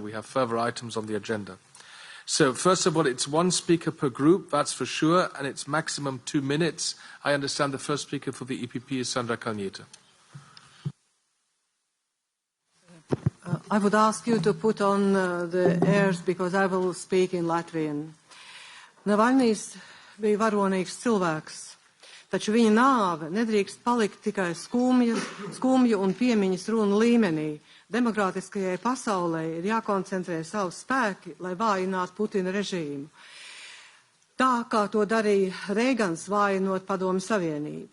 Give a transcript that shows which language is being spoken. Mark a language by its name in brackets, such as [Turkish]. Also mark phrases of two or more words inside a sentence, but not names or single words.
[English] We have further items on the agenda. So, first of all, it's one speaker per group, that's for sure, and it's maximum 2 minutes. I understand the first speaker for the EPP is Sandra Kalniete. I would ask you to put on the airs, because I will speak in Latvian. [Latvian] Navalnijs bija varonīgs cilvēks. taču viņa nāve nedrīkst palikt tikai skumju un piemiņas runu līmenī. Demokrātiskajai pasaulē ir jākoncentrē savu spēki, lai vājinātu Putina režīmu. Tā kā to darīja Reigans vājinot Padomju Savienību.